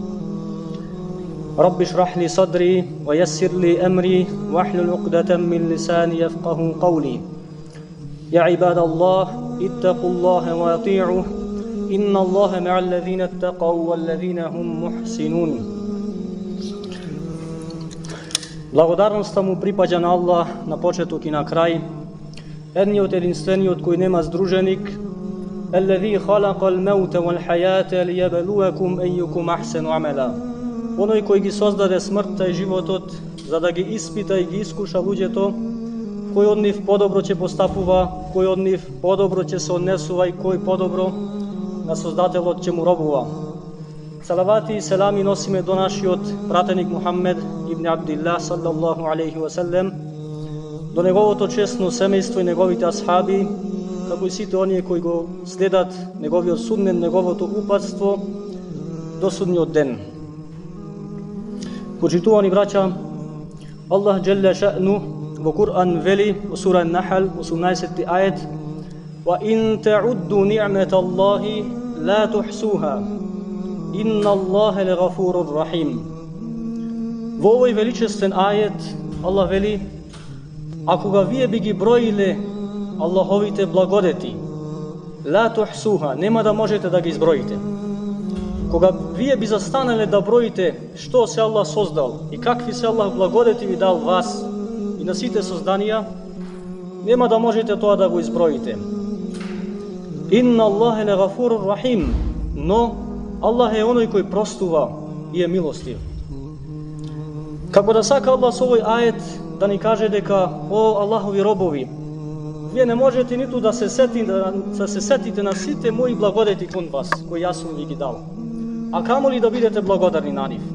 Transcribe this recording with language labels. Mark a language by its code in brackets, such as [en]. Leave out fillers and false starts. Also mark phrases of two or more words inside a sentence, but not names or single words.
[ar] رب اشرح لي صدري ويسر لي أمري واحلل عقدة من لساني يفقه قولي يا عباد الله اتقوا الله وأطيعوه إن الله مع الذين اتقوا والذين هم محسنون. [mk] Благодарноста му припаѓа на Аллах на почеток и на крај, едниот единствениот кој нема здруженик, [ar] الذي خلق الموت والحياة ليبلوكم أيكم أحسن عملا. [mk] Оној кој ги создаде смртта и животот за да ги испита и ги искуша луѓето, кој од нив подобро ќе постапува, кој од нив подобро ќе се однесува и кој подобро на Создателот ќе му робува. Салавати и селами носиме до нашиот пратеник Мухаммед ибн Абдилlah [ar] صلى الله عليه وسلم, [mk] до неговото честно семејство и неговите асхаби, како и сите оние кои го следат неговиот суднен, неговото упатство до судниот ден. Почитувани браќа, Аллах [ar] جل شأنه [mk] во Кур'ан вели во сура Нахл 18 ајет: [ar] وَإِن تَعُدُّوا نِعْمَةَ اللَّهِ لَا تُحْصُوهَا إِنَّ اللَّهَ لَغَفُورٌ رَحِيمٌ. [mk] Во овој величествен ајет Аллах вели: ако га вие би ги броиле Аллаховите благодети, [ar] لا تحصوها, [mk] нема да можете да ги изброите. Кога вие би застанале да броите што се Аллах создал и какви се Аллах благодети ви дал вас и на сите созданија, нема да можете тоа да го изброите. [ar] إن الله لغفور رحيم, [mk] но Аллах е оној кој простува и е милостив. Како да сака Аллах со овој ајет да ни каже дека, о Аллахови робови, вие не можете ниту да се сетите на сите мои благодети кон вас, кои јас сум ви ги дал, а камоли да бидете благодарни на нив.